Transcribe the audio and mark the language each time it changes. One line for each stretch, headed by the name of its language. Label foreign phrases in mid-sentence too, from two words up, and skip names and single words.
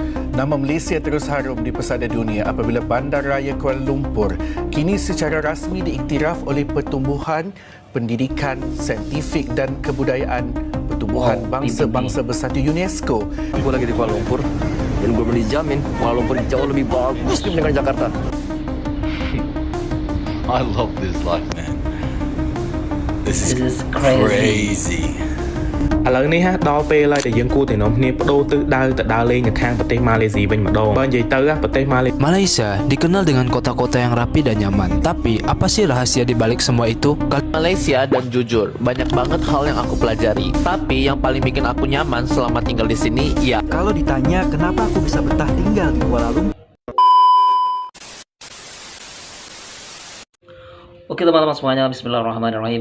Malay: Nama Malaysia terus harum di pesada dunia apabila Bandaraya Kuala Lumpur kini secara rasmi diiktiraf oleh Pertumbuhan Pendidikan, Saintifik dan Kebudayaan Pertubuhan Bangsa-Bangsa Bersatu UNESCO.
Indonesian: Gue lagi di Kuala Lumpur dan gue boleh dijamin Kuala Lumpur jauh lebih bagus dibandingkan Jakarta.
English: I love this life, man. This is crazy.
Khmer: ឥឡូវនេះដល់ពេលហើយដែលយើងគួរតែនាំគ្នាបដូរទិសដៅទៅដើរលេងនៅខាងប្រទេសម៉ាឡេស៊ីវិញម្ដងបើនិយាយទៅប្រទេសម៉ាឡេ
Indonesian: Malaysia dikenal dengan kota-kota yang rapi dan nyaman. Tapi apa sih rahasia di balik semua itu? Malaysia dan jujur, banyak banget hal yang aku pelajari. Tapi yang paling bikin aku nyaman selama tinggal di sini, ya kalau ditanya kenapa aku bisa betah tinggal di Kuala Lumpur. Oke teman-teman semuanya, bismillahirrahmanirrahim.